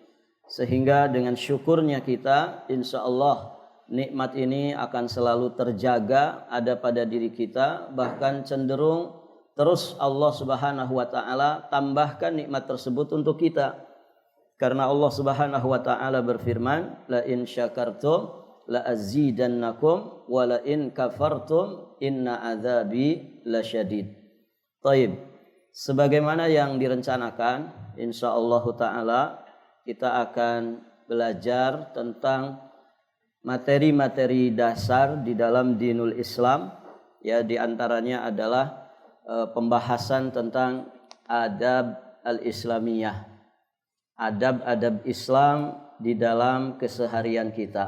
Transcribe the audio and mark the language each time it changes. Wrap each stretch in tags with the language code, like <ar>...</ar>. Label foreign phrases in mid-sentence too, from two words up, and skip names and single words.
<id>Sehingga dengan syukurnya kita,</id> <ar>إن شاء الله</ar> <id>nikmat ini akan selalu terjaga ada pada diri kita, bahkan cenderung terus Allah</id> <ar>سبحانه وتعالى</ar> <id>tambahkan nikmat tersebut untuk kita. Karena Allah</id> <ar>سبحانه وتعالى</ar> <id>berfirman,</id> <ar>لئن شكرتم لأزيدنكم ولئن كفرتم إن عذابي لشديد.</ar> <id>Taib. Sebagaimana yang direncanakan,</id> <ar>إن شاء الله تعالى</ar> <id>kita akan belajar tentang materi-materi dasar di dalam</id> <ar>دين الإسلام,</ar> <id>ya, di antaranya adalah pembahasan tentang</id> <ar>الآداب الإسلامية,</ar> <id>adab-adab Islam di dalam keseharian kita.</id>